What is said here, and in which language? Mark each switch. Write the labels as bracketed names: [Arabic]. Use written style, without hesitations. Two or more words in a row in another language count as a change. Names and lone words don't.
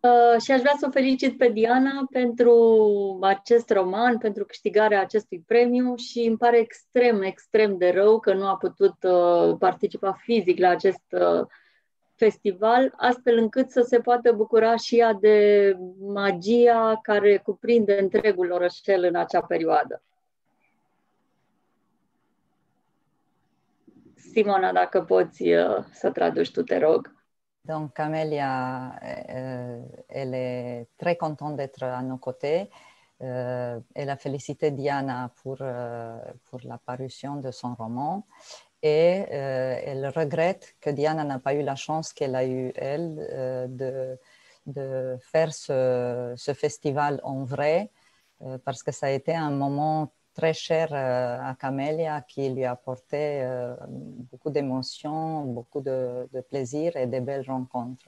[Romanian] Și aș vrea să o felicit pe Diana pentru acest roman, pentru câștigarea acestui premiu și îmi pare extrem, extrem de rău că nu a putut participa fizic la acest festival, astfel încât să se poată bucura și ea de magia care cuprinde întregul orășel în acea perioadă. Simona, dacă poți să traduci tu, te rog. [French] Donc, Camélia, elle est très contente d'être à nos côtés. Elle a félicité Diana pour la parution de son roman et elle regrette que Diana n'a pas eu la chance qu'elle a eue, elle, de faire ce festival en vrai, parce que ça a été un moment très cher à Camélia, qui lui a apporté beaucoup d'émotions, beaucoup de plaisir et de belles rencontres.